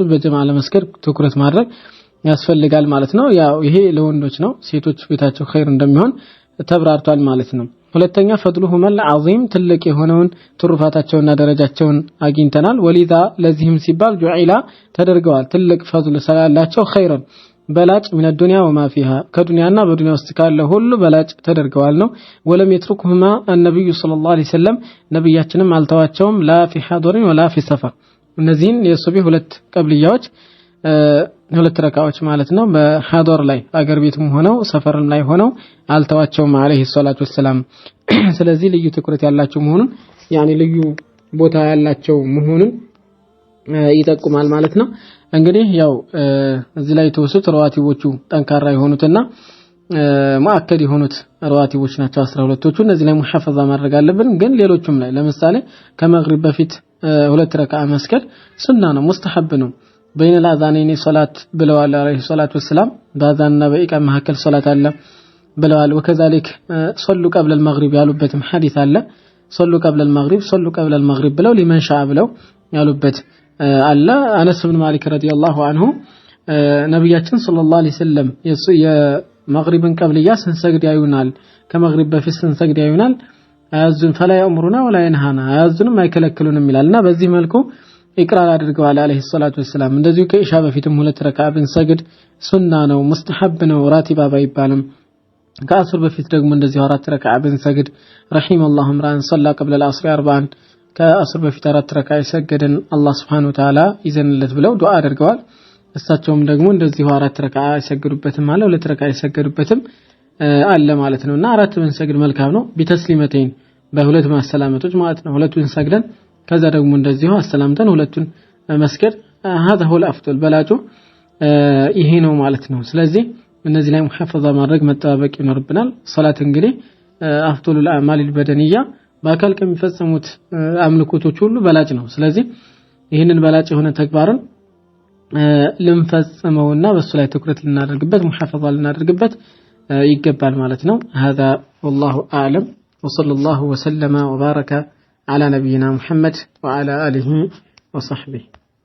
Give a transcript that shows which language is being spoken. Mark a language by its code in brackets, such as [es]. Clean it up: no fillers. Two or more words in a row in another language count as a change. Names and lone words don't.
[am] በጀማዓ ለመስገድ ትኩረት ማድረግ ያስፈልጋል ማለት ነው። ያው ይሄ ለወንዶች ነው ሴቶች ቤታቸው ኸይር እንደሚሆን ተብራርቷል ማለት ነው። ሁለተኛ [ar] فضلهم العظيم [am] ትልቅ የሆነውን ትሩፋታቸውና ደረጃቸውን አግኝተናል። ወሊዛ ለዚህም ሲባል ጁዒላ ተደርገዋል ትልቅ ፈድል ስላላቸው ኸይርን በላጭ [ar] من الدنيا وما فيها [am] ከዱንያና በዱንያ ውስጥ ካለ ሁሉ በላጭ ተደርገዋል ነው። [ar] ولم يتركهما النبي صلى الله عليه وسلم [am] ነብያችንም አልተዋቸውም [ar] لا في حضر ولا في سفر [am] እነዚህን የሱብህ ሁለት ቀብልያዎች ሁለት ረካዓዎች ማለት ነው በሐዶር ላይ አገር ቤትም ሆነው ሰፈርም ላይ ሆነው አልተዋቸውም [ar] عليه الصلاة والسلام። [am] ስለዚህ ልዩ ትኩረት ያላቸው መሆኑን ያኒ ልዩ ቦታ ያላቸው መሆኑን ይጠቁማል ማለት ነው። እንግዲህ ያው እዚህ ላይ ተወሱት ረዋቲቦቹ ጠንካራ የሆኑትና ሙአከድ የሆኑት ረዋቲቦች ናቸው 12ቶቹ እነዚህ ላይ ሙሐፈዛ ማድረግ አለብን። ግን ሌሎችም ላይ ለምሳሌ ከመግሪብ በፊት ሁለት ረካዓ መስገድ ሱና ነው ሙስተሐብ ነው። [ar] بين الاذانين صلاه [am] ብለዋል [ar] عليه الصلاة والسلام [am] ባዛንና በኢቃም መካከል ሶላት አለ ብለዋል። [ar] وكذلك صلوا قبل المغرب [am] ያሉበትም ሐዲስ አለ صلوا [ar] قبل المغرب صلوا قبل المغرب [am] ብለው [ar] لمن شاء [am] ብለው ያሉበት አለ። አነስ ኢብኑ ማሊክ [ar] رضي الله عنه [am] ነብያችን [ar] صلى الله عليه وسلم [am] የመግሪብን ቀብልያ ስንሰግድ ያዩናል ከመግሪብ በፊት ስንሰግድ ያዩናል አያዙን [ar] فلا يأمرنا ولا ينهانا [am] አያዙንም አይከለክሉንም ይላልና በዚህ መልኩ ኢቅራር አድርገዋል አለይሂ [ar] الصلاة والسلام። [am] እንደዚሁ ከኢሻ በፊትም ሁለት ረካዓ ብንሰግድ ሱና ነው ሙስተሐብ ነው ራቲባ ባይባልም ከአስር በፊት ደግሞ እንደዚሁ አራት ረካዓ ብንሰግድ [ar] رحم الله امرأ صلى قبل العصر [am] 40 ከአስር በፊት አራት ረካዓ ይሰገደን አላህ [ar] سبحانه وتعالى [am] ይዘንለት ብለው ዱዓ አድርገዋል። እሳቸውም ደግሞ እንደዚሁ አራት ረካዓ ይሰግዱበትም አለ ሁለት ረካዓ ይሰግዱበትም አለ ማለት ነውና አራት ብንሰግድ መልካም ነው ቢተስሊመተይን በሁለት ማሰላመቶች ማለት ነው ሁለቱን ሰግደን ከዛ ደግሞ እንደዚሁ አሰላምተን ሁለቱን መስገድ [ar] هذا هو الافضل [am] በላጩ ይሄ ነው ማለት ነው። ስለዚህ እነዚህ ላይ ሙሐፈዛ ማድረግ መጠባበቅ ይኖርብናል። ሶላት እንግዲህ [ar] أفضل الأعمال البدنية [am] በአካል ከሚፈጸሙት አምልኮቶች ሁሉ በላጭ ነው። ስለዚህ ይሄንን በላጭ የሆነ ተግባርን ልንፈጽመውና በሱ ላይ ትኩረት ልናደርግበት ሙሐፈዛ ልናደርግበት ይገባል ማለት ነው። [ar] هذا والله اعلم وصلى الله وسلم وبارك على نبينا محمد وعلى آله وصحبه